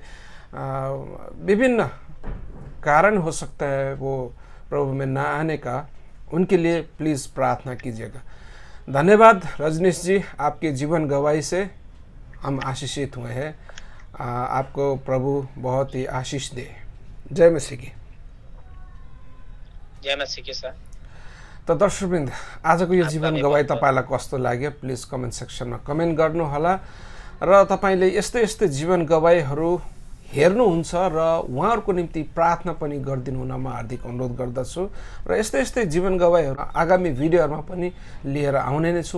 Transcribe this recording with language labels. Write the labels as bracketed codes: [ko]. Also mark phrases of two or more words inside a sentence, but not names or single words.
[hi] विभिन्न कारण हो सकता है वो प्रभु में ना आने का, उनके लिए प्लीज़ प्रार्थना कीजिएगा। धन्यवाद रजनीश जी, आपके जीवन गवाही से हम आशीषित हुए हैं। आपको प्रभु बहुत ही आशीष दे। जय मसीह की। जय मसीह की सर। [ne] त दर्शकवृन्द, आजको यो जीवन गवाही तपाईँलाई कस्तो लाग्यो प्लिज कमेन्ट सेक्सनमा कमेन्ट गर्नुहोला, र तपाईँले यस्तै यस्तै जीवन गवाहीहरू हेर्नुहुन्छ र उहाँहरूको निम्ति प्रार्थना पनि गरिदिनु हुन म हार्दिक अनुरोध गर्दछु। र यस्तै यस्तै जीवन गवाहीहरू आगामी भिडियोहरूमा पनि लिएर आउने नै छु।